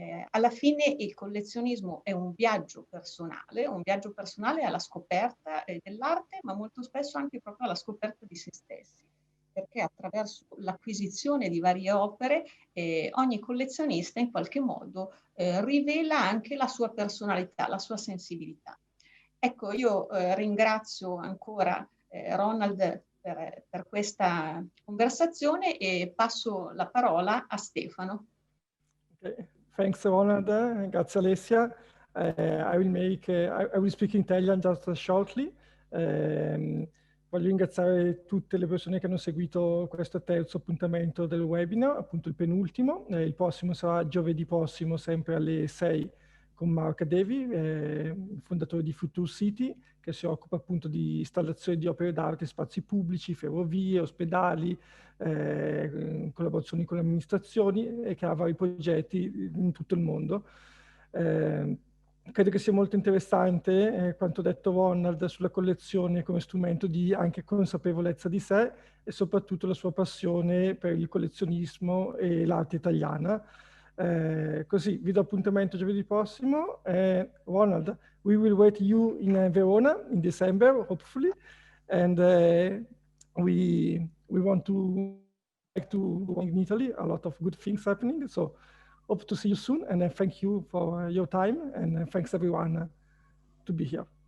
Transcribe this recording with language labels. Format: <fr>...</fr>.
<it>Alla fine il collezionismo è un viaggio personale alla scoperta dell'arte, ma molto spesso anche proprio alla scoperta di se stessi, perché attraverso l'acquisizione di varie opere ogni collezionista in qualche modo rivela anche la sua personalità, la sua sensibilità. Ecco, io ringrazio ancora Ronald per questa conversazione e passo la parola a Stefano.</it> <en>Okay. Thanks, Ronald.</en> <it>Grazie, Alessia.</it> <en>I will speak in Italian just shortly.</en> <it>Voglio ringraziare tutte le persone che hanno seguito questo terzo appuntamento del webinar, appunto il penultimo. Il prossimo sarà giovedì prossimo, sempre alle 6, con Mark Devi, fondatore di Future City, che si occupa appunto di installazione di opere d'arte in spazi pubblici, ferrovie, ospedali, collaborazioni con le amministrazioni e che ha vari progetti in tutto il mondo. Credo che sia molto interessante quanto detto Ronald sulla collezione come strumento di anche consapevolezza di sé e soprattutto la sua passione per il collezionismo e l'arte italiana. Così vi do appuntamento giovedì prossimo.</it> <en>Ronald, we will wait you in Verona in December, hopefully, and we want to in Italy, a lot of good things happening. So hope to see you soon, and thank you for your time, and thanks everyone to be here.</en>